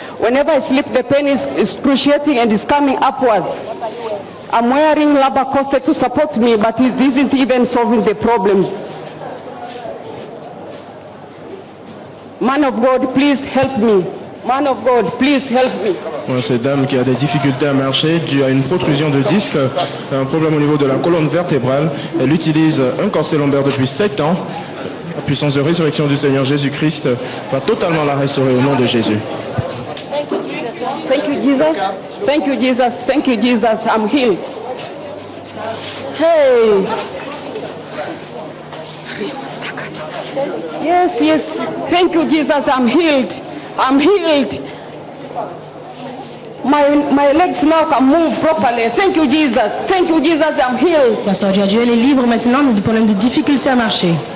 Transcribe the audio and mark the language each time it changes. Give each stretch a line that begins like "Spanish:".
English: Whenever I sleep the pain is excruciating and is coming upwards. I'm wearing rubber corset to support me, but it isn't even solving the problem. Man of God, please help me. Man of God, please help me.
French: Cette dame qui a des difficultés à marcher due à une protrusion de disque, un problème au niveau de la colonne vertébrale. Elle utilise un corset lombaire depuis 7 ans. La puissance de résurrection du Seigneur Jésus-Christ va totalement la restaurer au nom de Jésus.
English: Thank you, Jesus. Thank you, Jesus. Thank you, Jesus. Thank you, Jesus. I'm healed. Hey. Yes, yes. Thank you, Jesus. I'm healed. I'm healed. My legs now can move properly. Thank you, Jesus. Thank you, Jesus. I'm healed.
French: La sœur Dieu elle est libre maintenant du problème de difficulté à marcher.